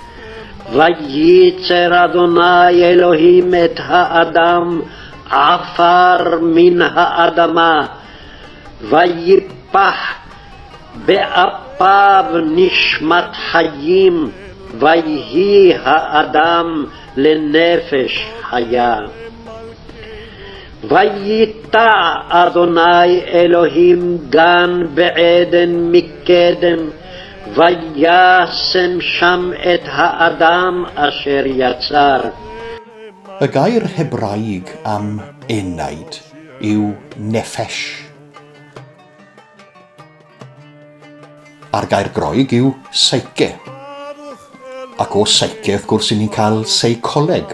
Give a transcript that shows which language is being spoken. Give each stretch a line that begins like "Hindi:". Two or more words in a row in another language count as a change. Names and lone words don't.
Hebrew: וייצר אדוני אלוהים את האדם עפר מן האדמה, ויפח באפיו נשמת חיים, ויהי האדם לנפש חיה. ויטע אדוני אלוהים גן בעדן מקדם, וישם שם את האדם אשר יצר.
Welsh: Y gair Hebraeg am enaid yw nefesh. A'r gair Groeg yw psyche. Ac o psyche, wrth gwrs, ni'n cael seicoleg.